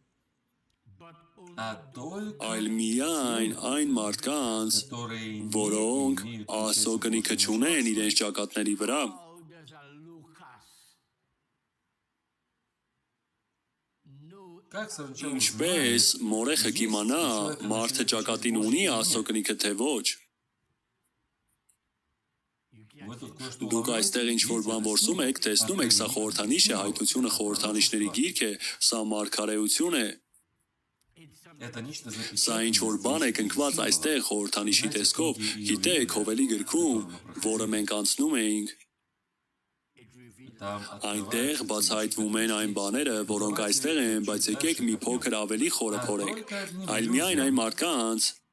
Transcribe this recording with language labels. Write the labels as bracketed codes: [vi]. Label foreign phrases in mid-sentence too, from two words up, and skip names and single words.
[hy] այլ միայն այն մարդկանց, որոնք Աստծո կնիքը չունեն իրենց ճակատների վրա։ Ինչպես մորեխը կիմանա մարդը ճակատին ունի Աստծո կնիքը թե ոչ։ [ru] Вы тут кое-что [hy] Դուք այստեղ ինչ-որ բան որսում եք, տեսնում եք, սա խորհրդանիշ է, հայտությունը խորհրդանիշների գիրք է, սա մարգարեություն է, [ru] Это нечто [hy] սա ինչ-որ բան է կնքված այստեղ խորհրդանիշի տեսքով, գիտեք, Հովելի գրքում, որը մենք անցնում էինք, այնտեղ բացահայտվում են այն բաները, որոնք այստեղ են, բայց եկեք մի փոքր ավելի խորը փորենք, այլ միայն այն մարդկանց,